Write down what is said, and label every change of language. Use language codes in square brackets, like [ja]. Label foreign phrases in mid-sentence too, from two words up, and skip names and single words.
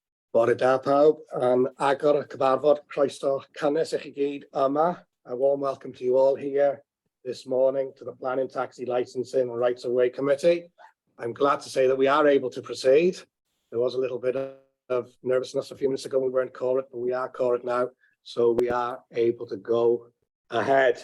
[cy] Bore da pawb, agor y cyfarfod croeso cynnes I chi gyd yma. [en] A warm welcome to you all here this morning to the Planning, Taxi Licensing and Rights of Way Committee. I'm glad to say that we are able to proceed. There was a little bit of nervousness a few minutes ago when we weren't quorate, but we are quorate now, so we are able to go ahead.